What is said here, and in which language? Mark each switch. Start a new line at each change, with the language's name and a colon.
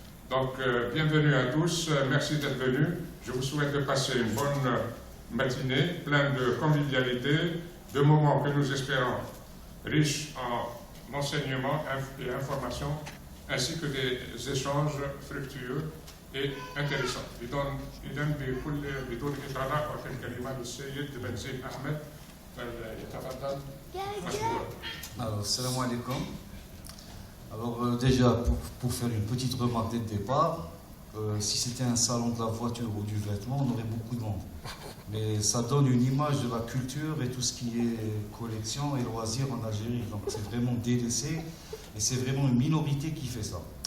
French: Donc, bienvenue à tous, merci d'être venus. Je vous souhaite de passer une bonne matinée, pleine de convivialité, de moments que nous espérons riches en enseignements et informations, ainsi que des échanges fructueux et intéressants.
Arabic: إذن بدون إطالة أعطي الكلمة للسيد بنزيل أحمد فليتفضل مشكورا. Alors, salam alaikum.
French: Alors déjà, pour faire une petite remarque dès le départ, si c'était un salon de la voiture ou du vêtement, on aurait beaucoup de monde. Mais ça donne une image de la culture et tout ce qui est collection et loisirs en Algérie. Donc c'est vraiment délaissé et c'est vraiment une minorité qui fait ça.